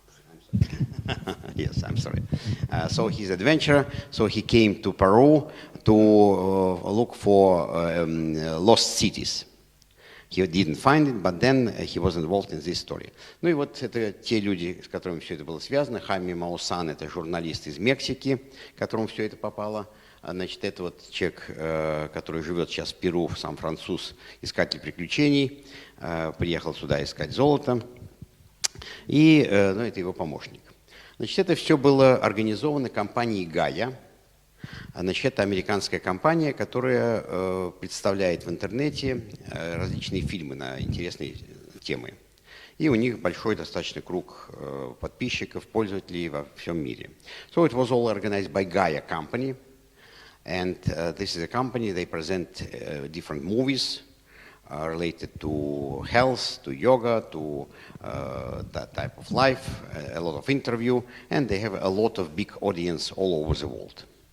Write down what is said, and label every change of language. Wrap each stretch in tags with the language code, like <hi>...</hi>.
<en>I'm sorry. Yes, I'm sorry. So he's adventurer. So he came to Peru to look for lost cities. He didn't find it, but then he was involved in this story.</en> <ru>Ну и вот это те люди, с которыми все это было связано. Хайме Маусан – это журналист из Мексики, которому все это попало. Значит, это вот человек, который живет сейчас в Перу, сам француз, искатель приключений, приехал сюда искать золото, и ну, это его помощник. Значит, это все было организовано компанией «Гая». Значит, это американская компания, которая представляет в интернете различные фильмы на интересные темы. И у них большой достаточно круг подписчиков, пользователей во всем мире.</ru> <en>So it was all organized by Gaia company. And this is a company, they present different movies related to health, to yoga, to that type of life, a lot of interview, and they have a lot of big audience all over the world.</en>